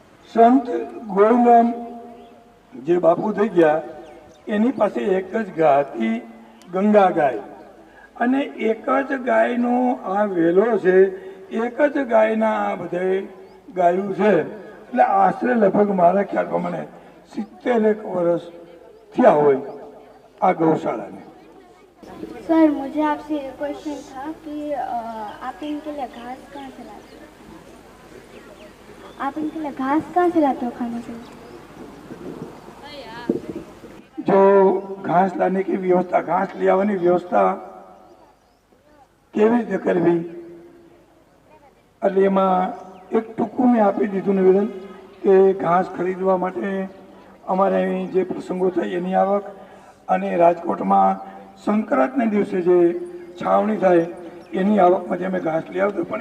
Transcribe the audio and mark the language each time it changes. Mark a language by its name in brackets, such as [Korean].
[Gujarati] સંત ગોવિંદરામ જે બાપુ થઈ ગયા એની પાસે એક જ ગા હતી, ગંગા ગાય. અને એક જ ગાયનો આ વેલો છે, એક જ ગાયના આ બધે ગાયું છે. એટલે આશરે લગભગ મારા ખ્યાલ પ્રમાણે 70 વર્ષ થયા હોય આ गौशाला। [Hindi] सर मुझे आपसे एक क्वेश्चन था कि आप इनके लिए घास कहाँ से लाते हो? आप इनके लिए घास कहाँ से लाते हो खाने के लिए? जो घास लाने की व्यवस्था, घास ले आने व्यवस्था केवी रीते करवी, [Gujarati] એટલે એમાં એક ટૂંકું મેં આપી દીધું નિવેદન કે ઘાસ ખરીદવા માટે અમારે અહીં જે પ્રસંગો થાય એની આવક, અને રાજકોટમાં સંક્રાંતને દિવસે જે છાવણી થાય એની આવકમાંથી અમે ઘાસ લઈ આવતો.